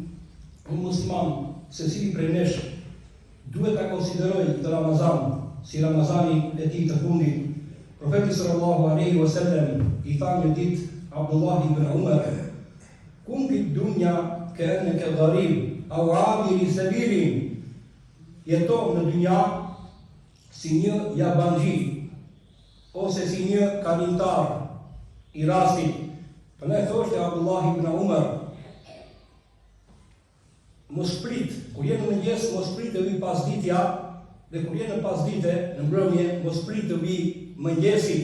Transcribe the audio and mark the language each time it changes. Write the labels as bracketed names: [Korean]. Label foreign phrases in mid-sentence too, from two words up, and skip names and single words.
[Albanian] O musliman, secili prej nesh duhet ta konsideroj këtë Ramazan si Ramazani e tij të fundit. Profeti [Arabic] صلى الله عليه وسلم [Albanian] i tha një ditë Abdullah ibn Umar, [Arabic] كن في دنيا كأنك غريب أو عابري سبيل. [Albanian] Jeto në dynja si një yabanxhi ose si një kalimtar i rastit. Përndaj thoshte Abdullah ibn Umar, mos prit, kur je në mëngjes mos prit të vi pasditja, dhe kur je në pasdite, në mbrëmje, mos prit të vi mëngjesi.